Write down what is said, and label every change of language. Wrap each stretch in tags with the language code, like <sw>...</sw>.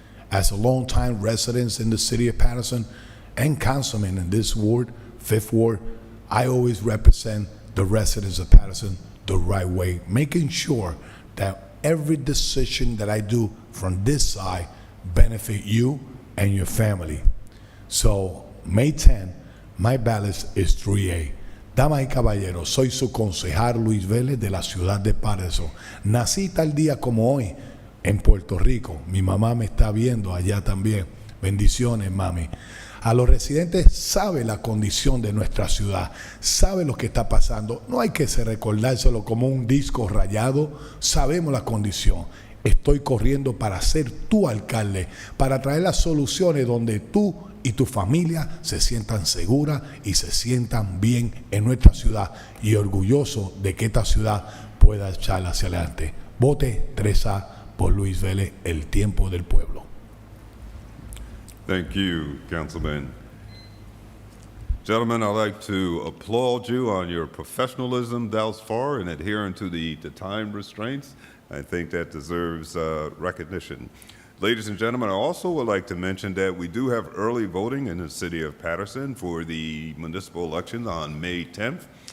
<en>As a longtime resident in the city of Paterson and councilman in this ward, 5th Ward, I always represent the residents of Paterson the right way, making sure that every decision that I do from this side benefit you and your family. So, May 10, my ballot is 3A.</en> <es>Damas y caballeros, soy su concejal Luis Vélez de la ciudad de Paterson. Nací tal día como hoy en Puerto Rico. Mi mamá me está viendo allá también. Bendiciones, mami. A los residentes sabe la condición de nuestra ciudad, sabe lo que está pasando. No hay que recordárselo como un disco rayado. Sabemos la condición. Estoy corriendo para ser tu alcalde, para traer las soluciones donde tú y tu familia se sientan seguras y se sientan bien en nuestra ciudad, y orgulloso de que esta ciudad pueda echar hacia adelante. Vote 3A por Luis Vélez, el tiempo del pueblo.</es> <en>Thank you, Councilman. Gentlemen, I'd like to applaud you on your professionalism thus far in adhering to the time restraints. I think that deserves recognition. Ladies and gentlemen, I also would like to mention that we do have early voting in the city of Paterson for the municipal elections on May 10th.</en>